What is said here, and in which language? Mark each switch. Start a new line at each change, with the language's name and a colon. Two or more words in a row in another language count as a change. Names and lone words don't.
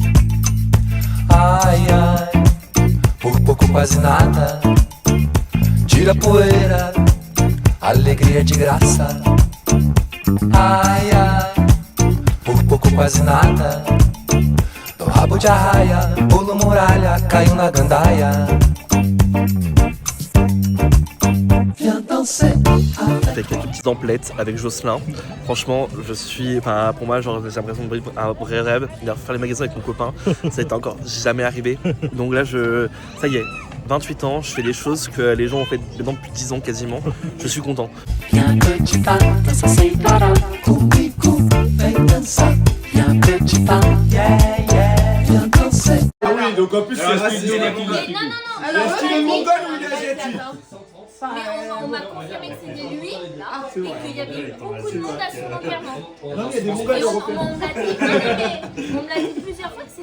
Portuguese: Ai, ai, por pouco quase nada. Tira a poeira, alegria de graça. Ai, ai, por pouco quase nada. Do rabo de arraia, pulo muralha, caiu na gandaia.
French: Viens danser. Avec quelques petites emplettes avec Jocelyn. Franchement, je suis. Enfin, pour moi, genre, j'ai l'impression de vivre un vrai rêve. Faire les magasins avec mon copain, ça n'était encore jamais arrivé. Donc là, ça y est, 28 ans, je fais des choses que les gens ont fait maintenant depuis 10 ans quasiment. Je suis content.
Portuguese: Viens acreditar, dança sem parar. Comigo, vem dançar. Viens acreditar,
English: yeah, yeah.
French: Viens danser. Ah oui, donc en plus, c'est studio là qui l'a. Alors, Est-ce qu'il est mongol ou il est asiatique? Mais on m'a confirmé que c'était lui et qu'il y avait beaucoup de monde à son enterrement. Non, il y a des mongols européens. On me l'a dit plusieurs fois que c'était.